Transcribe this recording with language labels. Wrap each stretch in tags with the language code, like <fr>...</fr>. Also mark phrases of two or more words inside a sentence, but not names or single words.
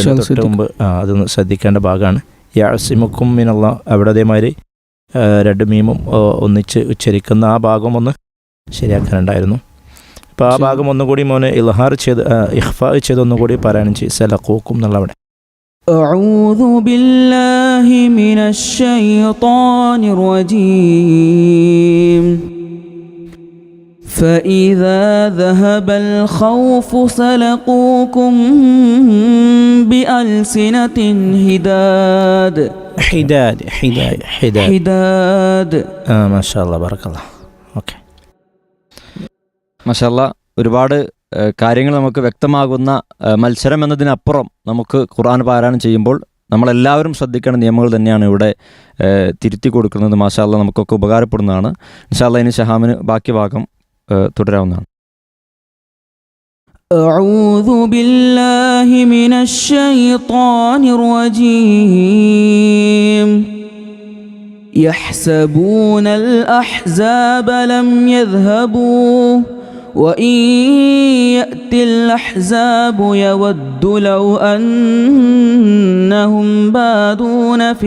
<ml>അതിന് തൊട്ട് മുമ്പ് അതൊന്ന് ശ്രദ്ധിക്കേണ്ട ഭാഗമാണ്.</ml> <ar>يعصمكم من الله</ar> <ml>അവിടെ അതേമാതിരി 2 മീമും ഒന്നിച്ച് ഉച്ചരിക്കുന്ന ആ ഭാഗം ഒന്ന് ശരിയാക്കാനുണ്ടായിരുന്നു. അപ്പോൾ ആ ഭാഗം ഒന്നുകൂടി മോന് ഇൽഹാർ ചെയ്ത് ഇഖ്ഫ ചെയ്ത് ഒന്നുകൂടി പാരായണം ചെയ്ത് സലഖൂക്കും എന്നുള്ള അവിടെ.</ml> <ar>أعوذ بالله من الشيطان الرجيم فإذا ذهب الخوف سلقوكم بألسنة حداد ما شاء الله بارك الله.</ar> <ml>ഓക്കെ,</ml> <ar>ما شاء الله.</ar> <ml>ഒരുപാട് കാര്യങ്ങൾ നമുക്ക് വ്യക്തമാകുന്ന മത്സരം എന്നതിനപ്പുറം നമുക്ക് ഖുർആൻ പാരായണം ചെയ്യുമ്പോൾ നമ്മളെല്ലാവരും ശ്രദ്ധിക്കേണ്ട നിയമങ്ങൾ തന്നെയാണ് ഇവിടെ തിരുത്തി കൊടുക്കുന്നത്.</ml> <ar>ما شاء الله,</ar> <ml>നമുക്കൊക്കെ ഉപകാരപ്പെടുന്നതാണ്.</ml> <ar>إن شاء الله</ar> <ml>ഇനി ഷഹാമിന് ബാക്കി ഭാഗം തുടരാവുന്നതാണ്.</ml> <ar>أعوذ بالله من الشيطان الرجيم يحسبون الأحزاب لم يذهبوا وإن يأتي الأحزاب يود لو أنهم بادون</ar>